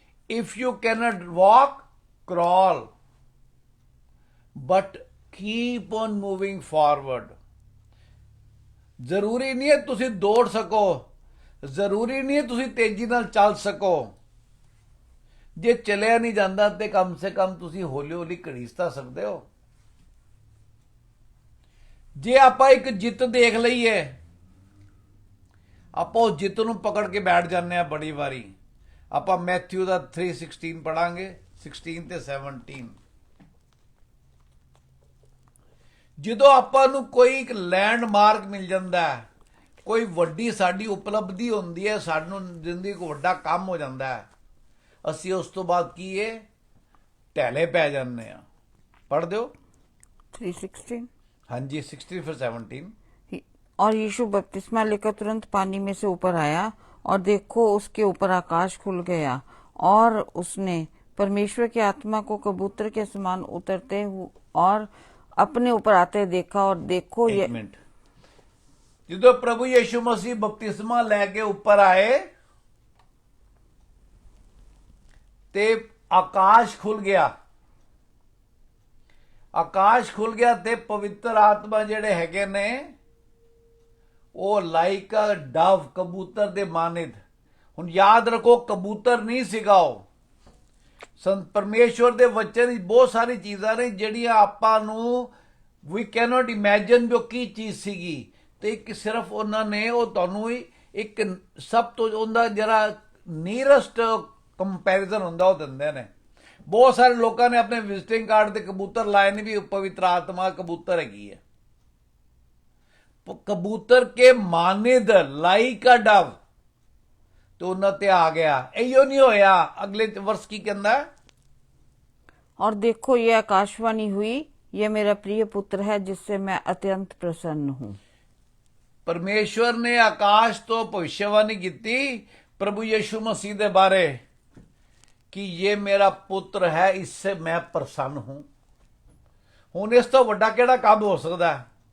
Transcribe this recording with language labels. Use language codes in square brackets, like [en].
[en] If you can't walk, crawl, but keep on moving forward। [pa] ਜ਼ਰੂਰੀ ਨਹੀਂ ਹੈ ਤੁਸੀਂ ਦੌੜ ਸਕੋ, ਜ਼ਰੂਰੀ ਨਹੀਂ ਹੈ ਤੁਸੀਂ ਤੇਜ਼ੀ ਨਾਲ ਚੱਲ ਸਕੋ। ਜੇ ਚਲਿਆ ਨਹੀਂ ਜਾਂਦਾ ਤੇ ਕਮ ਸੇ ਕਮ ਤੁਸੀਂ ਹੌਲੀ ਹੌਲੀ ਘੜੀਸ ਤਾਂ ਸਕਦੇ ਹੋ। ਜੇ ਆਪਾਂ ਇੱਕ ਜਿੱਤ ਦੇਖ ਲਈਏ, ਆਪਾਂ ਉਸ ਜਿੱਤ ਨੂੰ ਪਕੜ ਕੇ ਬੈਠ ਜਾਂਦੇ ਆ ਬੜੀ ਵਾਰੀ। ਆਪਾਂ ਮੈਥਿਊ ਦਾ 3:16 ਪੜਾਂਗੇ, 16 ਤੇ 17। ਜਦੋਂ ਆਪਾਂ ਨੂੰ ਕੋਈ ਇੱਕ ਲੈਂਡਮਾਰਕ ਮਿਲ ਜਾਂਦਾ ਹੈ, ਕੋਈ ਵੱਡੀ ਸਾਡੀ ਉਪਲਬਧੀ ਹੁੰਦੀ ਹੈ, ਸਾਨੂੰ ਜ਼ਿੰਦਗੀ ਕੋ ਵੱਡਾ ਕੰਮ ਹੋ ਜਾਂਦਾ ਹੈ, ਅਸੀਂ ਉਸ ਤੋਂ ਬਾਅਦ ਕੀ ਹੈ, ਢਹਿਲੇ ਪੈ ਜਾਂਦੇ ਆ। ਪੜ੍ਹ ਦਿਓ 3:16। ਹਾਂਜੀ 16 ਫਿਰ 17। [hi] और यीशु बपतिस्मा लेकर तुरंत पानी में से ऊपर आया और देखो उसके ऊपर आकाश खुल गया और उसने परमेश्वर की आत्मा को कबूतर के समान उतरते और अपने ऊपर आते देखा और देखो एक मिनट। [pa] ਜਦੋਂ ਪ੍ਰਭੂ ਯੀਸ਼ੂ ਮਸੀਹ ਬਪਤਿਸਮਾ ਲੈ ਕੇ ਉੱਪਰ ਆਏ ਤੇ ਆਕਾਸ਼ ਖੁੱਲ ਗਿਆ। ਆਕਾਸ਼ ਖੁੱਲ ਗਿਆ ਤੇ ਪਵਿੱਤਰ ਆਤਮਾ ਜਿਹੜੇ ਹੈਗੇ ਨੇ ਉਹ [en] like dove, [pa] ਕਬੂਤਰ ਦੇ ਮਾਨਿਤ। ਹੁਣ ਯਾਦ ਰੱਖੋ, ਕਬੂਤਰ ਨਹੀਂ ਸੀਗਾ ਉਹ। ਸੰਤ ਪਰਮੇਸ਼ਵਰ ਦੇ ਵਚਨ ਵਿੱਚ ਬਹੁਤ ਸਾਰੀ ਚੀਜ਼ਾਂ ਨੇ ਜਿਹੜੀਆਂ ਆਪਾਂ ਨੂੰ ਵੀ [en] cannot imagine [pa] ਵੀ ਉਹ ਕੀ ਚੀਜ਼ ਸੀਗੀ। ਤੇ ਇੱਕ ਸਿਰਫ ਉਹਨਾਂ ਨੇ ਉਹ ਤੁਹਾਨੂੰ ਇੱਕ ਸਭ ਤੋਂ ਉਹਦਾ ਜਿਹੜਾ [en] nearest comparison [pa] ਹੁੰਦਾ ਉਹ ਦਿੰਦੇ ਨੇ। ਬਹੁਤ ਸਾਰੇ ਲੋਕਾਂ ਨੇ ਆਪਣੇ ਵਿਜ਼ਿਟਿੰਗ ਕਾਰਡ ਤੇ ਕਬੂਤਰ ਲਾਏ ਨੇ ਵੀ ਪਵਿੱਤਰ ਆਤਮਾ ਕਬੂਤਰ ਹੈਗੀ ਹੈ। ਕਬੂਤਰ ਕੇ ਮਾਨਿਦ [en] like a dove [pa] ਤੇ ਉਹਨਾਂ ਤੇ ਆ ਗਿਆ। ਇਹੋ ਨਹੀਂ ਹੋਇਆ। ਅਗਲੇ ਵਰਸ ਕੀ ਕਹਿੰਦਾ? [hi] और देखो ये आकाशवाणी हुई, ये मेरा प्रिय पुत्र है जिससे मैं अत्यंत प्रसन्न हूं। [pa] ਪਰਮੇਸ਼ਵਰ ਨੇ ਆਕਾਸ਼ ਤੋਂ ਭਵਿੱਖਬਾਣੀ ਕੀਤੀ ਪ੍ਰਭੂ ਯੀਸ਼ੂ ਮਸੀਹ ਦੇ ਬਾਰੇ ਕਿ ਇਹ ਮੇਰਾ ਪੁੱਤਰ ਹੈ, [hi] ਇਸਸੇ ਮੈਂ ਪ੍ਰਸੰਨ ਹੂੰ। [pa] ਹੁਣ ਇਸ ਤੋਂ ਵੱਡਾ ਕਿਹੜਾ ਕੰਮ ਹੋ ਸਕਦਾ ਹੈ?